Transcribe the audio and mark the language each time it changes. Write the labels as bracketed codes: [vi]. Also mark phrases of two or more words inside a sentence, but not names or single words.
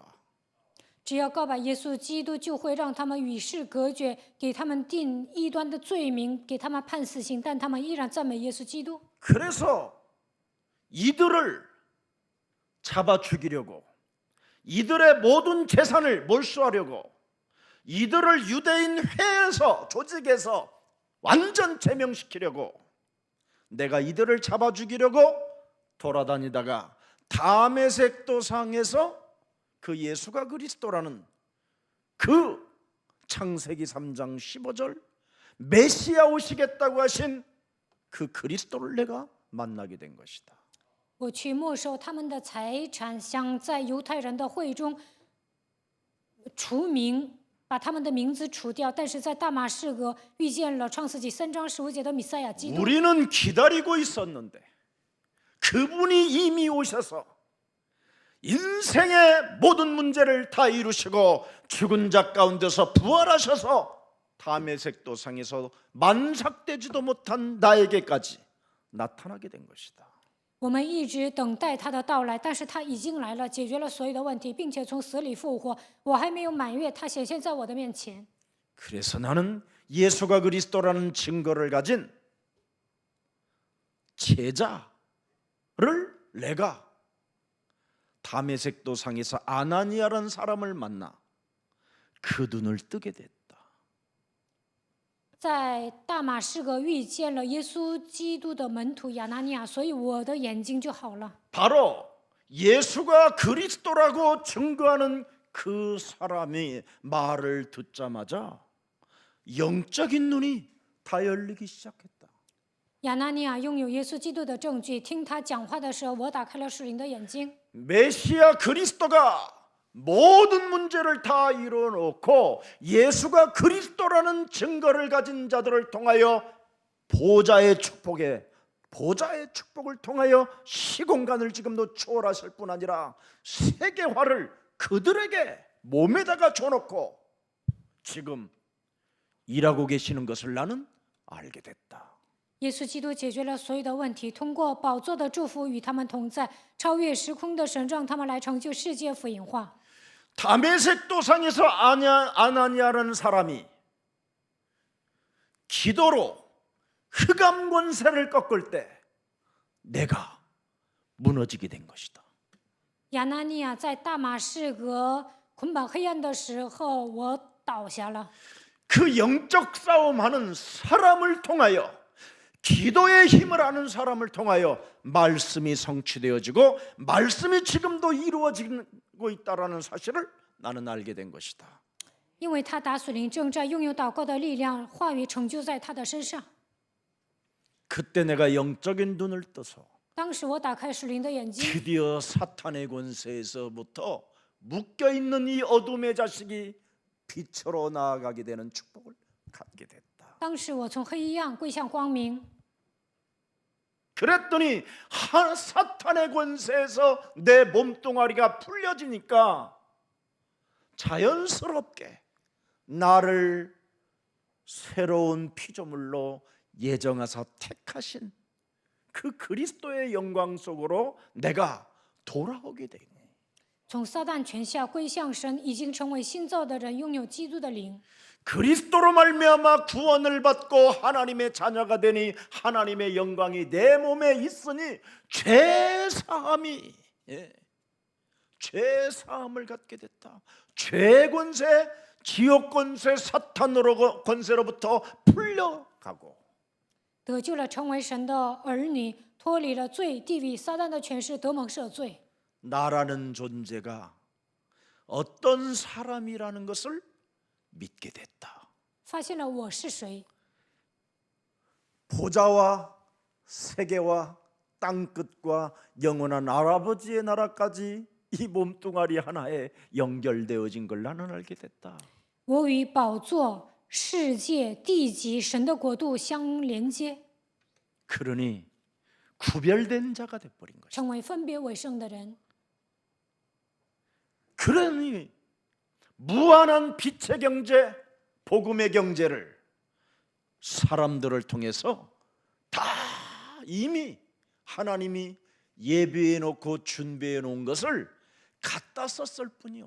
[zh] 只要告白耶稣基督，就会让他们与世隔绝，给他们定异端的罪名，给他们判死刑，但他们依然赞美耶稣基督。 [ko] 그래서 이들을 잡아 죽이려고 이들의 모든 재산을 몰수하려고 이들을 유대인 회에서 조직에서 완전 제명시키려고 내가 이들을 잡아 죽이려고 돌아다니다가 다메섹 도상에서 그 예수가 그리스도라는 그 창세기 3장 15절 메시아 오시겠다고 하신 그 그리스도를 내가 만나게 된 것이다. [zh] 我去没收他们的财产，想在犹太人的会中除名，把他们的名字除掉。但是在大马士革遇见了创世纪3章15节的弥赛亚基督。 [ko] 우리는 기다리고 있었는데 그분이 이미 오셔서 인생의 모든 문제를 다 이루시고 죽은 자 가운데서 부활하셔서 다메섹 도상에서 만삭되지도 못한 나에게까지 나타나게 된 것이다. [zh] 我们一直等待他的到来，但是他已经来了，解决了所有的问题，并且从死里复活。我还没有满月，他显现在我的面前。 [ko] 그래서 나는 예수가 그리스도라는 증거를 가진 제자를 내가 다메섹 도상에서 아나니아라는 사람을 만나 그 눈을 뜨게 됐다. [zh] 在大马士革遇见了耶稣基督的门徒亚拿尼亚，所以我的眼睛就好了。 [ko] 바로 예수가 그리스도라고 증거하는 그 사람이 말을 듣자마자 영적인 눈이 다 열리기 시작했다. [zh] 亚拿尼亚拥有耶稣基督的证据，听他讲话的时候，我打开了属灵的眼睛。 [ko] 메시아 그리스도가 모든 문제를 다 이뤄놓고 예수가 그리스도라는 증거를 가진 자들을 통하여 보좌의 축복을 통하여 시공간을 지금도 초월하실 뿐 아니라 세계화를 그들에게 몸에다가 줘놓고 지금 일하고 계시는 것을 나는 알게 됐다. [zh] 耶稣基督解决了所有的问题，通过宝座的祝福与他们同在，超越时空的神让他们来成就世界福音化。 [ko] 다메섹 도상에서 아나니아라는 사람이 기도로 흑암 권세를 꺾을 때 내가 무너지게 된 것이다. [zh] 亚拿尼亚在大马士革捆绑黑暗的时候，我倒下了。 [ko] 그 영적 싸움하는 사람을 통하여 기도의 힘을 아는 사람을 통하여 말씀이 성취되어지고 말씀이 지금도 이루어지고 있다라는 사실을 나는 알게 된 것이다. [zh] 因为他打属灵征战，拥有祷告的力量，话语成就在他的身上。 [ko] 그때 내가 영적인 눈을 떠서 [zh] 当时我打开属灵的眼睛， [ko] 드디어 사탄의 권세에서부터 묶여있는 이 어둠의 자식이 빛으로 나아가게 되는 축복을 갖게 됐다. [zh] 当时我从黑暗归向光明。 [ko] 그랬더니 사탄의 권세에서 내 몸뚱아리가 풀려지니까 자연스럽게 나를 새로운 피조물로 예정하사 택하신 그 그리스도의 영광 속으로 내가 돌아오게 되니 [zh] 从撒旦权下归向神，已经成为新造的人，拥有基督的灵。 [ko] 그리스도로 말미암아 구원을 받고 하나님의 자녀가 되니 하나님의 영광이 내 몸에 있으니 죄사함이 죄사함을 갖게 됐다. 죄 권세, 지옥 권세, 사탄으로 권세로부터 풀려가고 [zh] 得救了，成为神的儿女，脱离了罪、地狱、撒旦的权势，得蒙赦罪。 [ko] 나라는 존재가 어떤 사람이라는 것을 믿게 됐다. [zh] 发现了我是谁， [ko] 보좌와 세계와 땅끝과 영원한 할아버지의 나라까지 이 몸뚱아리 하나에 연결되어진 걸 나는 알게 됐다. [zh] 我与宝座、世界、地级、神的国度相连接， [ko] 그러니 구별된 자가 돼버린 것이다. [zh] 成为分别为圣的人。 [ko] 그러니 무한한 빛의 경제, 복음의 경제를 사람들을 통해서 다 이미 하나님이 예비해 놓고 준비해 놓은 것을 갖다 썼을 뿐이요.